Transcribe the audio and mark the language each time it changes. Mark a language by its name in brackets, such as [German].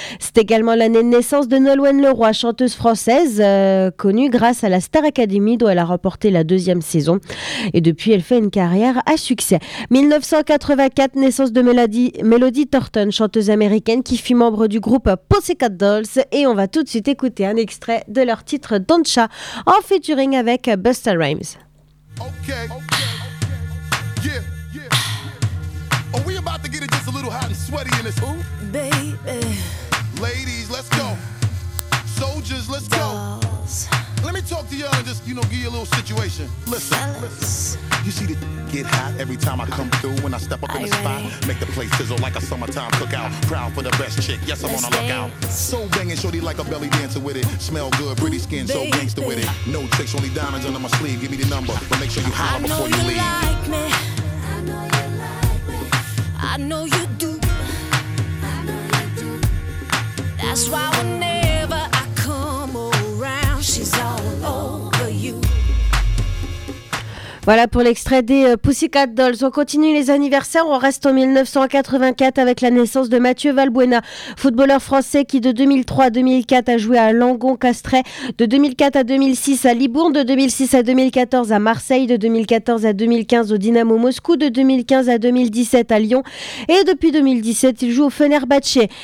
[French] C'est également l'année de naissance de Nolwenn Leroy, chanteuse française connue grâce à la Star Academy dont elle a remporté la deuxième saison et depuis elle fait une carrière à succès. 1984, naissance de Melody Thornton, chanteuse américaine qui fut membre du groupe Pussycat Dolls, et on va tout de suite écouter un extrait de leur titre Doncha en featuring avec Busta Rhymes. [English] Okay. Yeah. Are we about to get it just a little hot and sweaty in this room? Baby. Ladies, let's go. Soldiers, let's go. Let me talk to y'all and just, you know, give you a little situation. Listen. You see the get hot every time I come through. When I step up in the spot, make the place sizzle like a summertime cookout. Crown for the best chick, yes, I'm on a lookout. So banging, shorty like a belly dancer with it. Smell good, pretty skin, so gangster with it. No tricks, only diamonds under my sleeve. Give me the number, but make sure you holler before you leave. I know you like me. I know you like me. I know you do. I know you do. That's why whenever I come around, she's all over you. [French] Voilà pour l'extrait des Pussycat Dolls. On continue les anniversaires. On reste en 1984 avec la naissance de Mathieu Valbuena, footballeur français qui de 2003 à 2004 a joué à Langon-Castres, de 2004 à 2006 à Libourne, de 2006 à 2014 à Marseille, de 2014 à 2015 au Dynamo Moscou, de 2015 à 2017 à Lyon, et depuis 2017 il joue au Fenerbahçe.